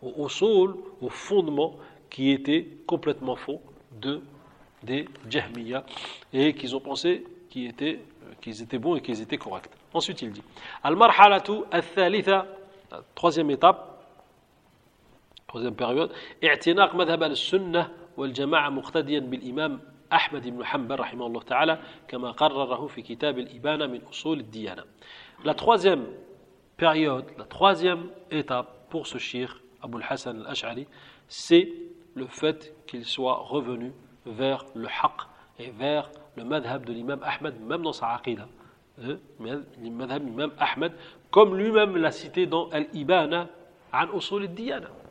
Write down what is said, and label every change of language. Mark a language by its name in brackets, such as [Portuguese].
[French] Au sol, au fondement, qui était complètement faux des Jahmiyyah, et qu'ils ont pensé qu'ils étaient bons et qu'ils étaient corrects. Ensuite, il dit [Arabic] Al-Marhalatu al-Thalitha, [French] la troisième étape, troisième période, [Arabic] I'tinaq madhhab al-Sunnah wal-Jama'a muqtadiyan bil-Imam أحمد بن حنبل رحمه الله تعالى كما قرره في كتاب الإبانة من أصول الديانة. [French] La troisième période, la troisième étape pour ce cheikh Abu al-Hassan al-Ash'ari, c'est le fait qu'il soit revenu vers le haqq et vers le madhhab de l'imam Ahmed, même dans sa aqida, le madhhab d'imam Ahmed, comme lui-même l'a cité dans Al-Ibana, an usul al-diyana.